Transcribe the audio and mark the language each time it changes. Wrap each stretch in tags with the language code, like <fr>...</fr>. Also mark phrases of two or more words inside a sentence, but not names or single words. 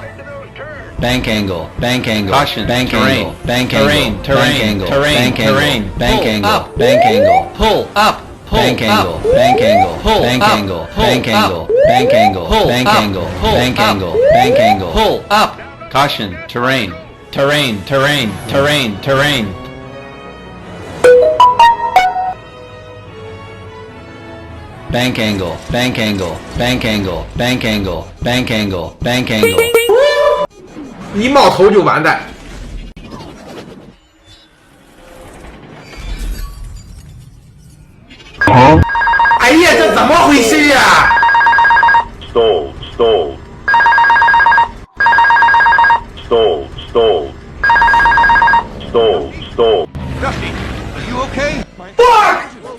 <en>Bank angle, caution, bank angle, bank angle, terrain, terrain, terrain, bank angle, bank angle, pull up, bank angle, bank angle, bank angle, bank angle, bank angle, bank angle, bank angle, bank angle, pull up. Caution, terrain, terrain, terrain, terrain, terrain. Bank angle, bank angle, bank angle, bank angle, bank angle, bank angle.</en> <zh>一冒头就完蛋。哎呀，这怎么回事呀</zh> <en>Stall, stall. Stall, stall. Stall, stall. Duffy, are you okay? Fuck!</en>